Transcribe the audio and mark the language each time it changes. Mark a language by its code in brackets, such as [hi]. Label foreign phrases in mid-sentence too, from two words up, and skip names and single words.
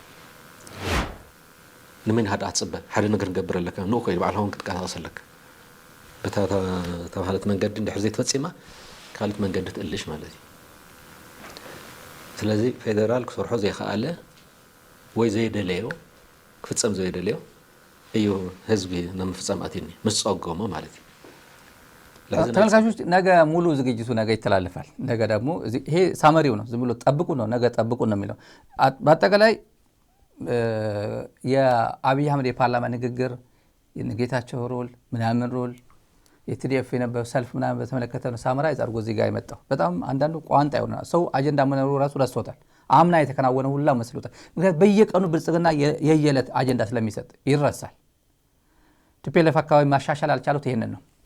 [ti] ንመን ሃዳ ትፅበ ሓደ ነገር ንገብር ኣለካ ንኡ ኮይኑ ባዕልኻ ክትቀሳቀስ ኣለካ በታ ተባሃለት መንገዲ እንድሕር ዘይተፈፂማ ካልኦት መንገዲ ትእልሽ ማለት እዩ። ስለዚ ፌደራል ክሰርሖ ዘይከኣለ ወይ ዘይደለዮ ክፍፀም ዘይደለዮ እዩ ህዝቢ ናብ ምፍፃም ኣትዩኒ ምስ ፀገሞ ማለት እዩ። [am] ተመልካቾች ነገ ሙሉ ዝግጅቱ ነገ ይተላለፋል። ነገ ደግሞ ይሄ ሳመሪው ነው፣ ዝም ብሎ ጠብቁ ነው፣ ነገ ጠብቁ ነው የሚለው። በአጠቃላይ የአብይ አህመድ የፓርላማ ንግግር የጌታቸው ሮል ምናምን ሮል የቲዲኤፍ የነበረው ሰልፍ ምናምን በተመለከተ ነው ሳምራይዝ አድርጎ እዚህ ጋር የመጣው። በጣም አንዳንዱ ቋንጣ ይሆናል ሰው አጀንዳ መኖሩ ራሱ ረስቶታል። አምና የተከናወነ ሁላ መስሎታል። ምክንያቱም በየቀኑ ብልጽግና የየለት አጀንዳ ስለሚሰጥ ይረሳል። ቲፒኤልኤፍ አካባቢ ማሻሻል አልቻሉት ይሄንን ነው።